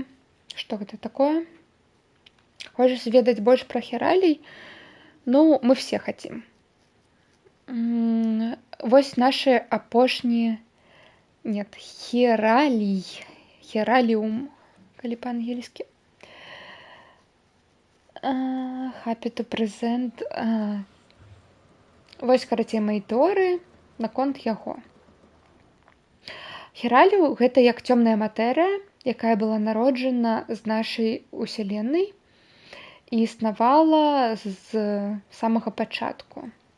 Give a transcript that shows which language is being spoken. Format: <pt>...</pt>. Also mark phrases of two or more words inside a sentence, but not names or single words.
<be>Што гэта такое? Хочаш ведаць больш пра хіралій? Мы все хацім. Вось нашы апошнія... Нет, хіралій. Хіраліум, калі па-ангельскі.</be> <en>Happy to present.</en> <be>Вось, карацей, мае тэорыі наконт яго. Хералію гэта як цёмная матэрыя, якая была народжана з нашай уселеннай і існавала з самага пачатку.</be>